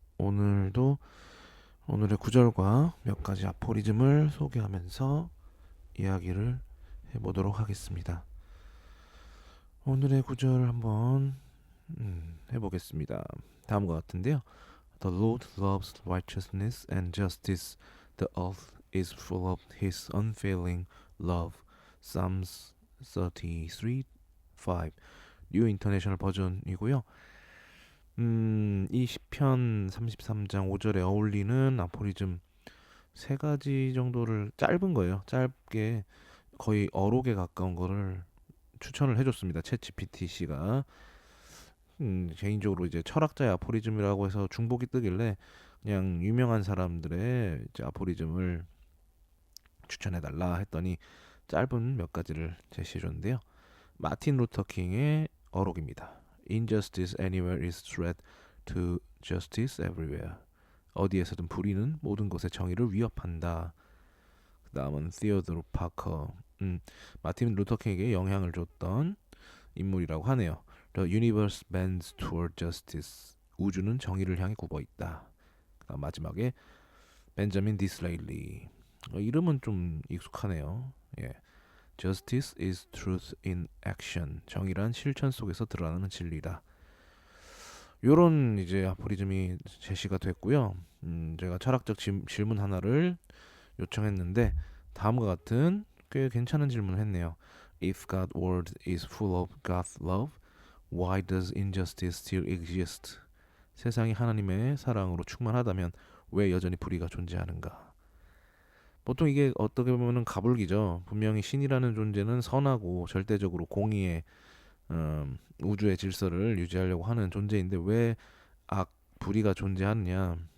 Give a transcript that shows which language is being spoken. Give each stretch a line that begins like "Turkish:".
Korean: 오늘도 오늘의 구절과 몇 가지 아포리즘을 소개하면서 이야기를 해보도록 하겠습니다. 오늘의 구절 한번 해보겠습니다. 다음과 같은데요.
English: The Lord loves righteousness and justice. The earth is full of His unfailing love.
Korean: Psalms 33:5 뉴 인터내셔널 버전이고요. 이 시편 33장 5절에 어울리는 아포리즘 세 가지 정도를 짧은 거예요. 짧게 거의 어록에 가까운 거를 추천을 해줬습니다. 챗 GPT씨가 개인적으로 이제 철학자의 아포리즘이라고 해서 중복이 뜨길래 그냥 유명한 사람들의 이제 아포리즘을 추천해달라 했더니 짧은 몇 가지를 제시해줬는데요. 마틴 루터 킹의 어록입니다.
English: Injustice anywhere is threat to justice everywhere.
Korean: 어디에서든 불의는 모든 것의 정의를 위협한다. 그 다음은 티어드로 파커. 마틴 루터 킹에게 영향을 줬던 인물이라고 하네요.
English: The universe bends toward justice.
Korean: 우주는 정의를 향해 굽어 있다. 그다음 마지막에 벤자민 디스레일리. 이름은 좀 익숙하네요. 예.
English: Justice is truth in action.
Korean: 정의란 실천 속에서 드러나는 진리다. 요런 이제 아포리즘이 제시가 됐고요. 제가 철학적 질문 하나를 요청했는데 다음과 같은 꽤 괜찮은 질문을 했네요.
English: If God's world is full of God's love, why does injustice still exist?
Korean: 세상이 하나님의 사랑으로 충만하다면 왜 여전히 불의가 존재하는가? 보통 이게 어떻게 보면은 가불기죠. 분명히 신이라는 존재는 선하고 절대적으로 공의의 우주의 질서를 유지하려고 하는 존재인데 왜 불의가 존재하느냐?